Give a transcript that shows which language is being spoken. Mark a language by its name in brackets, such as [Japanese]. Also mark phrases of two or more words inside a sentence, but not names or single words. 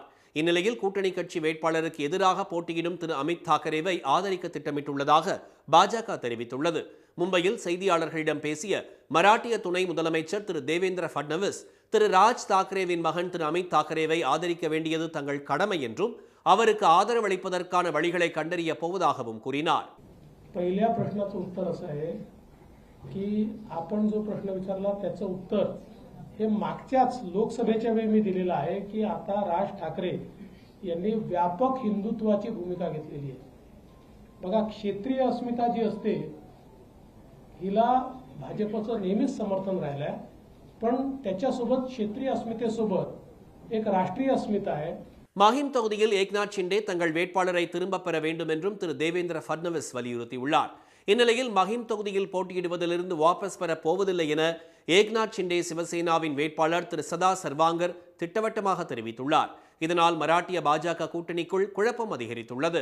[Tamil] இந்நிலையில் கூட்டணி கட்சி வேட்பாளருக்கு எதிராக போட்டியிடும் திரு அமித் தாக்கரேவை ஆதரிக்க திட்டமிட்டுள்ளதாக பாஜக தெரிவித்துள்ளது. மும்பையில் செய்தியாளர்களிடம் பேசிய மராட்டிய துணை முதலமைச்சர் திரு தேவேந்திர ஃபட்னவிஸ், திரு ராஜ் தாக்கரேவின் மகன் திரு அமித் தாக்கரேவை ஆதரிக்க வேண்டியது தங்கள் கடமை என்றும் அவருக்கு ஆதரவு அளிப்பதற்கான வழிகளை கண்டறிய போவதாகவும் கூறினார். [Marathi] पहिल्या प्रश्नाचं उत्तर असं आहे की आपण जो प्रश्न विचारला त्याचं उत्तर हे मागच्याच लोकसभेच्या वेळी मी दिलेलं आहे की आता राज ठाकरे यांनी व्यापक हिंदुत्वाची भूमिका घेतलेली आहे. बघा, क्षेत्रीय अस्मिता जी असते हिला भाजपचं नेहमीच समर्थन राहिलंय, पण त्याच्यासोबत क्षेत्रीय अस्मितेसोबत एक राष्ट्रीय अस्मिता आहे. [Tamil] மஹிம் தொகுதியில் ஏக்நாத் ஷிண்டே தங்கள் வேட்பாளரை திரும்பப் பெற வேண்டும் என்றும் திரு தேவேந்திர ஃபட்னவிஸ் வலியுறுத்தியுள்ளார். இந்நிலையில் மஹிம் தொகுதியில் போட்டியிடுவதிலிருந்து வாபஸ் பெறப் போவதில்லை என ஏக்நாத் ஷிண்டே சிவசேனாவின் வேட்பாளர் திரு சதா சர்வாங்கர் திட்டவட்டமாக தெரிவித்துள்ளார். இதனால் மராட்டிய பாஜக கூட்டணிக்குள் குழப்பம் அதிகரித்துள்ளது.